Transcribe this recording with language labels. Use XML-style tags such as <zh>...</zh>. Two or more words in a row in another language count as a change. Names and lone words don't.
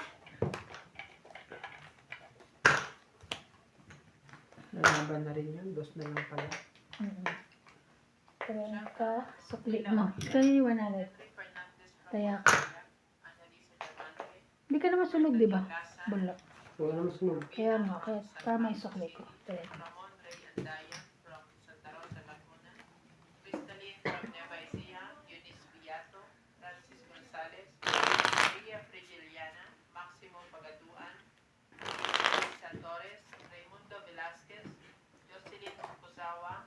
<tl>Nalaban na rin yun. Dos na lang pala. 30. Sukli mo. Kaya 100. Tayak. Hindi ka naman sunog, di ba? Bulak. Wala naman sunog. Kaya nga, kaya para may sukli ko. 30. Ramon Rey Andayan from Santa Rosa, Laguna. Crystalline from Nueva Ecija. Eunice Villato. Francis Gonzalez. Maria Frigiliana. Maximo Pagatuan. Lisa Torres. Raimundo Velasquez. Jocelyn Kusawa.</tl>